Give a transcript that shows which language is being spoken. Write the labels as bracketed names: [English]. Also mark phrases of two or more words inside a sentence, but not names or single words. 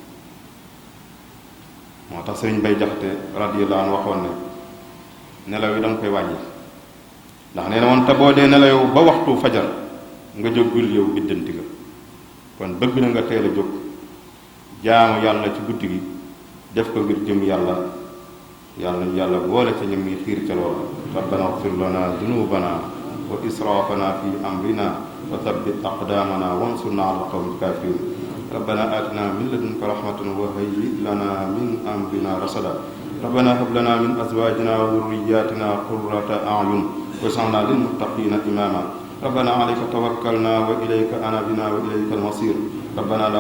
[Wolof] moo tax sëriñ Bay Jaxate [Arabic] رضي الله عنه [Wolof] waxoon ne nelaw yi da nga koy wàññi ndax nee na woon te boo dee nelaw ba waxtu fajar nga jógul yow biddanti nga kon bëgg na nga teel a jóg jaamu yàlla ci guddi gi def ko ngir jëm yàlla yàlla boole ca ñam yi xiir ca loola [Arabic] ربنا اغفر لنا ذنوبنا وإسرافنا في أمرنا وثبت أقدامنا وانصرنا على القوم الكافرين ربنا آتنا من لدنك رحمة وهيئ لنا من أمرنا رشدا ربنا هب لنا من أزواجنا وذرياتنا قرة أعين واجعلنا للمتقين إماما ربنا عليك توكلنا وإليك أنبنا وإليك المصير ربنا لا